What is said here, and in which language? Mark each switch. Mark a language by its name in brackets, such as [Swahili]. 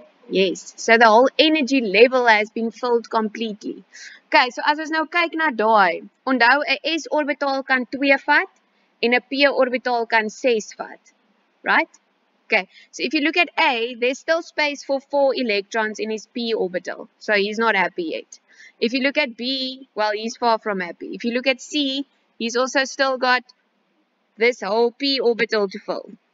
[English] Yes, so the whole energy level has been filled completely. [Afrikaans] Okay, so as ons nou kyk na daai, onthou 'n s orbitaal kan 2 vat en 'n p orbitaal kan 6 vat. [English] Right? Okay, so if you look at A, there's still space for 4 electrons in his p orbital. So he's not happy yet. If you look at B, well, he's far from happy. If you look at C, he's also still got this whole p orbital to fill.